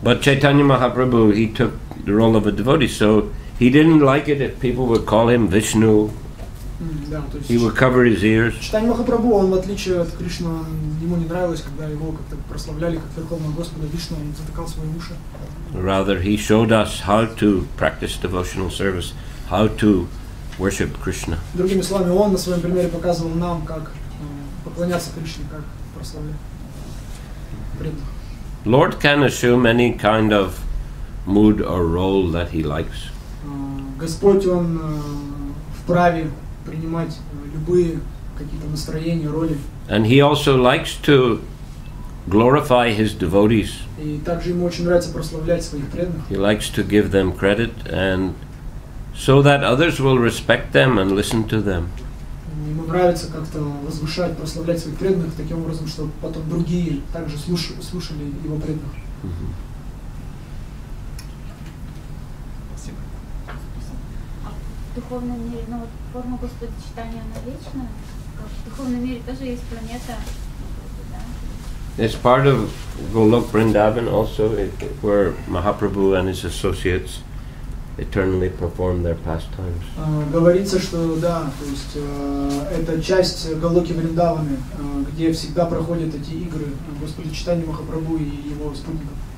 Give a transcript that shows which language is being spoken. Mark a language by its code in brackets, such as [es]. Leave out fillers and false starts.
[en] But Chaitanya Mahaprabhu, he took the role of a devotee, so he didn't like it if people would call him Vishnu. [ru] Да, то есть [en] He would cover his ears. [ru] Чайтанья Махапрабху, он в отличие от Кришны, ему не нравилось, когда его как-то прославляли как Верховного Господа Вишну, он затыкал свои уши. [en] Rather, he showed us how to practice devotional service, how to worship Krishna. [ru] Другими словами, он на своем примере показывал нам, как поклоняться Кришне, как прославлять преданных. [en] Lord can assume any kind of mood or role that he likes. [ru] Господь, он вправе принимать любые какие-то настроения, роли. [en] And he also likes to glorify his devotees. [ru] И также ему очень нравится прославлять своих преданных. [en] He likes to give them credit, and so that others will respect them and listen to them. [ru] Ему нравится как-то возвышать, прославлять своих преданных таким образом, чтобы потом другие также слушали его преданных. Спасибо. В духовном мире, вот форма Господа читания, она вечная? Как в духовном мире тоже есть планета, да? [en] It's part of Golok Vrindavan also, where Mahaprabhu and his associates eternally perform their pastimes. [ru] Говорится, что да, то есть это часть Галоки Вриндаваны, где всегда проходят эти игры Господа Чайтаньи Махапрабху и его спутников.